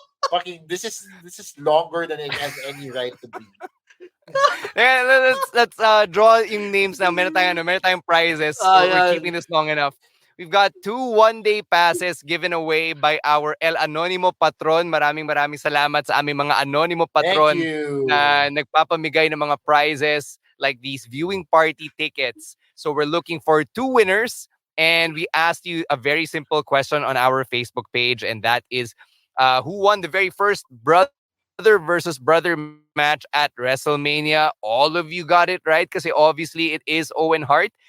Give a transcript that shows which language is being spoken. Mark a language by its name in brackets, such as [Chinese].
[English] Fucking, this is longer than it has any right to be. Let's draw yung names now. [Filipino] Meron tayong [English] prizes. We're keeping this long enough. We've got 2 one-day passes given away by our El Anonimo Patron. [Filipino] Maraming salamat sa aming mga Anonimo Patron na nagpapamigay ng mga prizes [English] like these viewing party tickets. So we're looking for 2 winners, and we asked you a very simple question on our Facebook page, and that is who won the very first brother versus brother match at WrestleMania. All of you got it right [Filipino] kasi [English] obviously it is Owen Hart.